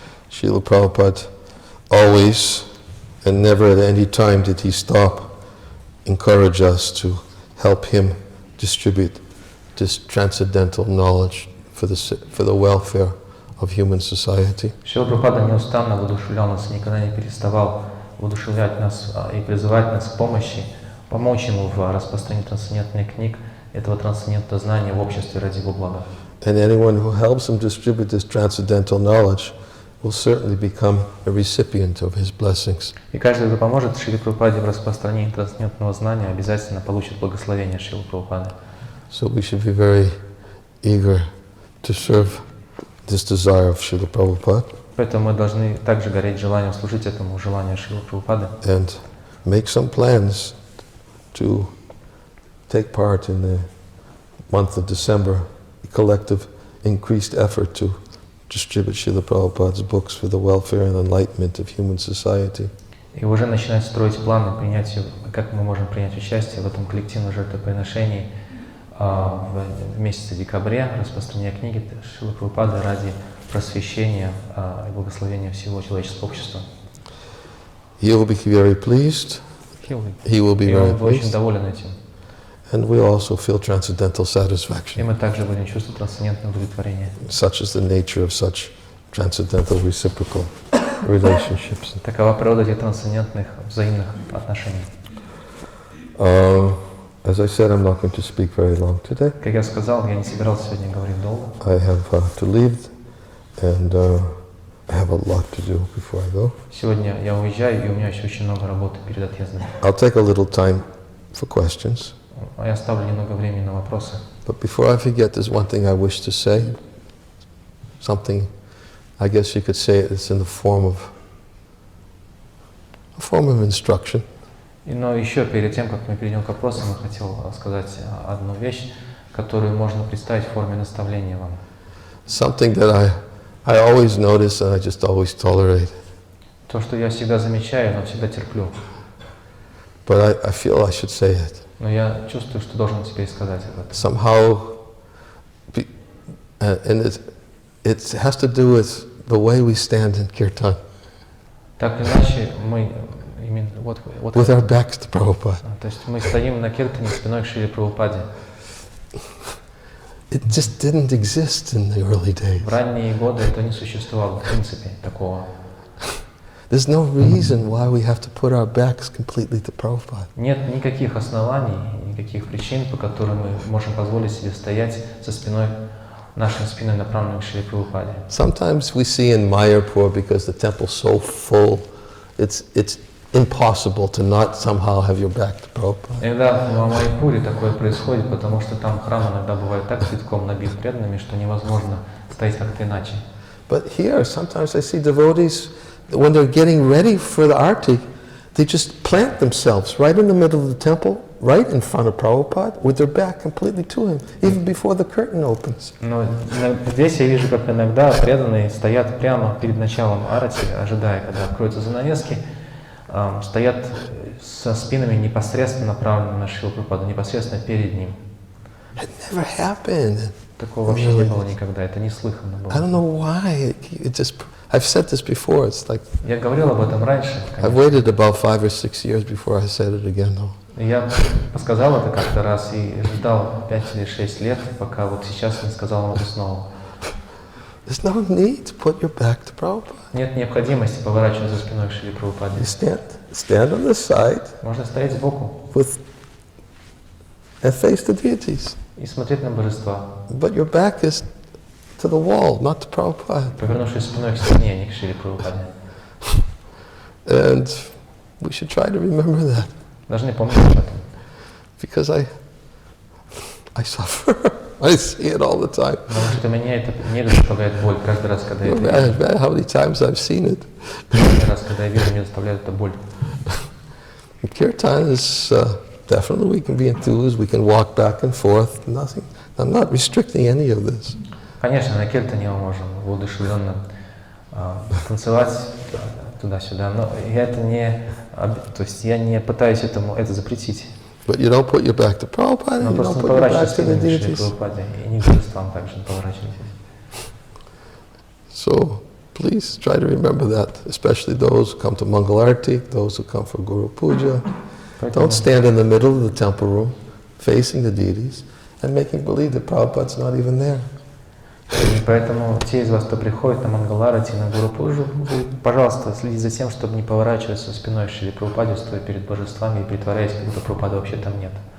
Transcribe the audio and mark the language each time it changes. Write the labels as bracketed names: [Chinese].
[English] Srila Prabhupada always and never at any time did he stop encourage us to help him distribute this transcendental knowledge for the welfare of human society. [Russian] Шрила Прабхупада неустанно воодушевлял нас, никогда не переставал воодушевлять нас и призывать нас к помочь ему в распространении трансцендентных книг, этого трансцендентного знания в обществе ради его блага. [English] And anyone who helps him distribute this transcendental knowledge will certainly become a recipient of his blessings. [Russian] И каждый, кто поможет Шриле Прабхупаде в распространении трансцендентного знания, обязательно получит благословение Шрилы Прабхупады. [English] So we should be very eager to serve this desire of Srila Prabhupada. [Russian] Поэтому мы должны также гореть желанием служить этому желанию Шрилы Прабхупады. [English] And make some plans to take part in the month of December, a collective increased effort to distribute Srila Prabhupada's books for the welfare and enlightenment of human society. [Russian] И уже начинать строить планы как мы можем принять участие в этом коллективном жертвоприношении в месяце декабря, распространения книги Шрилы Прабхупады ради просвещения и благословения всего человеческого общества. [English] He will be very pleased. He will be very pleased. [Russian] Очень доволен этим. [English] And we also feel transcendental satisfaction. [Russian] И мы также будем чувствовать трансцендентное удовлетворение. [English] Such is the nature of such transcendental reciprocal relationships. [Russian] Такова природа этих трансцендентных взаимных отношений. [English] As I said, I'm not going to speak very long today. [Russian] Как я сказал, я не собирался сегодня говорить долго. [English] I have to leave, and I have a lot to do before I go. [Russian] Сегодня я уезжаю, и у меня еще очень много работы перед отъездом. [English] I'll take a little time for questions. [Russian] Я оставлю немного времени на вопросы. [English] But before I forget, there's one thing I wish to say. Something, I guess you could say it's in the form of instruction. [Russian] Но еще перед тем, как мы перейдем к вопросам, я хотел сказать одну вещь, которую можно представить в форме наставления вам. [English] Something that I always notice and I just always tolerate. [Russian] То, что я всегда замечаю, но всегда терплю. [English] But I feel I should say it. [Russian] Но я чувствую, что должен теперь сказать об этом. [English] Somehow, and it has to do with the way we stand in kirtan. [Russian] Так или иначе, мы именно [English] with our backs to Prabhupada. [Russian] То есть мы стоим на киртане спиной к Шриле Прабхупаде. [English] It just didn't exist in the early days. [Russian] В ранние годы это не существовало, в принципе, такого. [English] There's no reason why we have to put our backs completely to Prabhupada. [Russian] Нет никаких оснований, никаких причин, по которым мы можем позволить себе стоять со спиной, нашей спиной направленной к Шриле Прабхупаде. [English] Sometimes we see in Mayapur, because the temple's so full, it's impossible to not somehow have your back to Prabhupada. [Russian] Иногда в Майяпуре такое происходит, потому что там храм иногда бывает так битком набит преданными, что невозможно стоять как-то иначе. [English] But here, sometimes I see devotees, when they're getting ready for the arti, they just plant themselves right in the middle of the temple, right in front of Prabhupada, with their back completely to him, even before the curtain opens. [Russian] Но здесь я вижу, как иногда преданные стоят прямо перед началом арати, ожидая, когда откроются занавески, стоят со спинами непосредственно направленными на Шрилу Прабхупаду, непосредственно перед ним. [English] It never happened. [Russian] Такого вообще не было никогда, это неслыханно было. [English] I don't know why. I've said this before. It's like [Russian] Я говорил об этом раньше. [English] I've waited about 5 or 6 years before I said it again, though. [Russian] Я сказал это как-то раз и ждал 5 или 6 лет, пока вот сейчас не сказал это снова. [English] There's no need to put your back to Prabhupada. [Russian] Нет необходимости поворачиваться за спиной к Шриле Прабхупаде. [English] You stand on the side. [Russian] Можно стоять сбоку. [English] And face the deities. [Russian] И смотреть на божества. [English] But your back is to the wall, not to Prabhupada. [Russian] Повернувшись спиной к стене, а не к Шриле Прабхупаде. [English] And we should try to remember that. [Russian] Должны помнить об этом. [English] Because I suffer. I see it all the time. [Russian] Потому что меня это не доставляет боль каждый раз, когда я это вижу. [English] How many times I've seen it. [Russian] Каждый раз, когда я вижу, мне доставляет это боль. [English] Kirtan is definitely we can be enthused, we can walk back and forth. Nothing. I'm not restricting any of this. [Russian] Конечно, на киртане мы можем воодушевленно танцевать туда-сюда, но я это не, то есть я не пытаюсь это запретить. [English] But you don't put your back to Prabhupada, [Russian] Но [English] you [Russian] просто [English] don't [Russian] не [English] put your back [Russian] поворачивайтесь [English] to the [Russian] к Шриле [English] deities. [Russian] Прабхупаде, и не к божествам также не поворачивайтесь. [English] So please try to remember that, especially those who come to Mangalarti, those who come for Guru Puja. Don't stand in the middle of the temple room, facing the deities, and making believe that Prabhupada's not even there. [Russian] И поэтому те из вас, кто приходит на Мангаларати, на Гуру Пуджу, пожалуйста, следите за тем, чтобы не поворачиваться спиной к Шриле Прабхупаде, стоя перед божествами и притворяясь, как будто Прабхупада вообще там нет.